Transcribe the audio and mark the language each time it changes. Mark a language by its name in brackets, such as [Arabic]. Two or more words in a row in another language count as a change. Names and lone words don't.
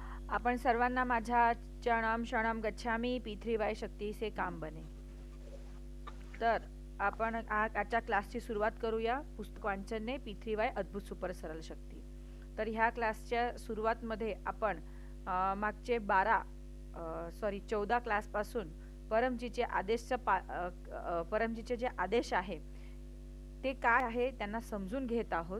[Marathi] आपण सर्वांना माझ्या [Sanskrit] चरणम शरणम गच्छामी [Hindi] P3Y शक्ती से काम बने। [Marathi] तर आपण आजच्या क्लासची सुरुवात करूया पुस्तक वाचनने P3Y [Hindi] अद्भुत सुपर सरल शक्ती। [Marathi] तर ह्या क्लासच्या सुरुवातमध्ये आपण मागचे 14 क्लास पासून परमजीचे परमजीचे जे आदेश आहे ते काय आहे त्यांना समजून घेत आहोत।